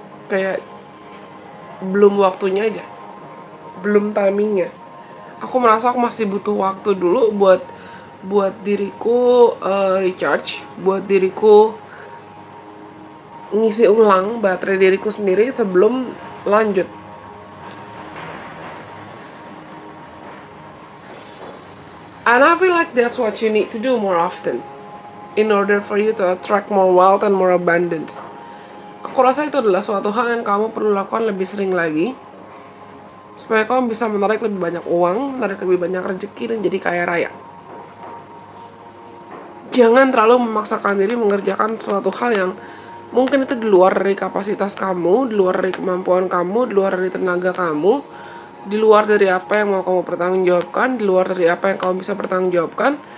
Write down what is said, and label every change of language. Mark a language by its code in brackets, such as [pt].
[id] Kayak belum waktunya aja. Belum timingnya. Aku merasa aku masih butuh waktu dulu buat diriku recharge, buat diriku ngisi ulang baterai diriku sendiri sebelum lanjut. [en] And I feel like that's what you need to do more often in order for you to attract more wealth and more abundance. [id] Aku rasa itu adalah suatu hal yang kamu perlu lakukan lebih sering lagi supaya kamu bisa menarik lebih banyak uang, menarik lebih banyak rezeki dan jadi kaya raya. Jangan terlalu memaksakan diri mengerjakan suatu hal yang mungkin itu di luar dari kapasitas kamu, di luar dari kemampuan kamu, di luar dari tenaga kamu, di luar dari apa yang mau kamu pertanggungjawabkan, di luar dari apa yang kamu bisa pertanggungjawabkan.